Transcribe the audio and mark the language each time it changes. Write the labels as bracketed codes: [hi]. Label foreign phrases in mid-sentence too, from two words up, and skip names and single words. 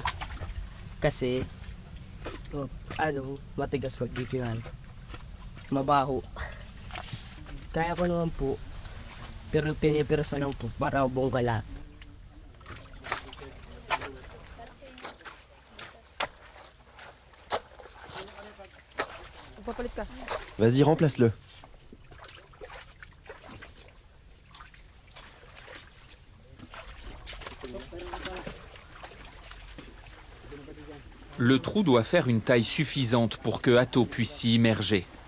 [tl] Kasi, matigas magdikiran. Mabaho. Kaya ko naman po, pero pinipirasa lang po para buong kala. [fr] Vas-y, remplace-le. Le trou doit faire une taille suffisante pour que Atto puisse s'y immerger.